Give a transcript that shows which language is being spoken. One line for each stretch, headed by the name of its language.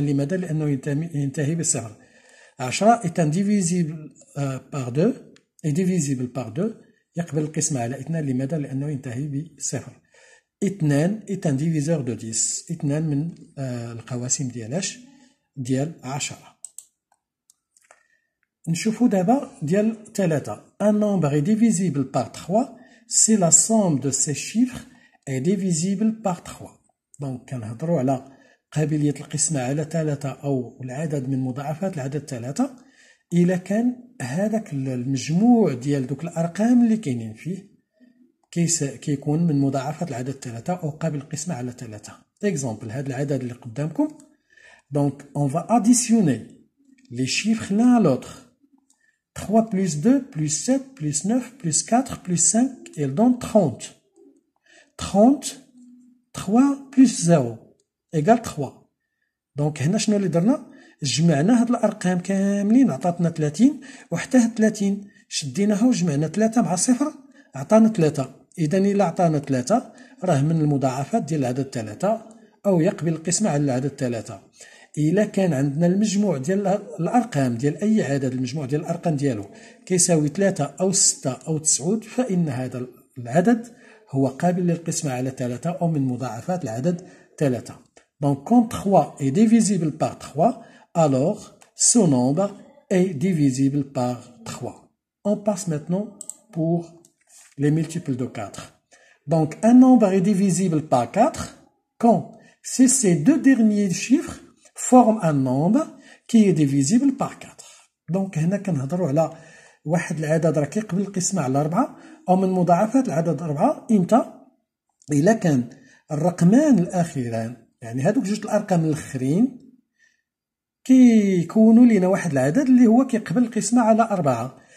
Arabic: لماذا؟ لأنه ينتهي بالصفر.
French: 10 est un divisible par 2 est divisible par 2
Arabic: يقبل القسمة على 2. لماذا؟ لأنه ينتهي بصفر.
French: 2 est un diviseur de 10.
Arabic: 2 من القواسم ديالاش؟ ديال 10. نشوفو دابا ديال 3.
French: Un nombre est divisible par 3 si la somme de ces chiffres est divisible par 3.
Arabic: دونك كنهضروا على قابلية القسمة على 3 أو العدد من مضاعفات العدد 3 إلا كان هذاك المجموع ديال دوك الأرقام اللي كاينين فيه كيكون من مضاعفات العدد 3 أو قابل القسمة على 3. Exemple, هذا العدد اللي قدامكم.
French: Donc on va additionner les chiffres l'un à l'autre. 3 plus 2 plus 7 plus 9 plus 4 plus 5, elle donne 30. 30, 3 plus 0 égale 3.
Arabic: Donc هنا شنو اللي درنا؟ جمعنا هاد الأرقام كاملين عطاتنا 30، وحتى هاد 30 شديناها وجمعنا 3 مع صفر عطانا 3. إذا إلا عطانا 3 راه من المضاعفات ديال العدد 3 أو يقبل القسمة على العدد 3. إلا كان عندنا المجموع ديال الأرقام ديال أي عدد، المجموع ديال الأرقام ديالو كيساوي 3 أو 6 أو 9، فإن هذا العدد هو قابل للقسمة على 3 أو من مضاعفات العدد 3.
French: Donc quand 3 est divisible par 3, alors ce nombre est divisible par 3. On passe maintenant pour les multiples de 4. Donc un nombre est divisible par 4 quand ces deux derniers chiffres forment un nombre qui est divisible par 4.
Arabic: Donc هنا كنهضروا على واحد العدد راه كيقبل القسمة على 4 أو من مضاعفات العدد 4. إمتى؟ إلا كان الرقمان الأخيران، يعني هادوك جوج الأرقام الأخرين كيكونوا لينا واحد العدد اللي هو كيقبل القسمة على 4.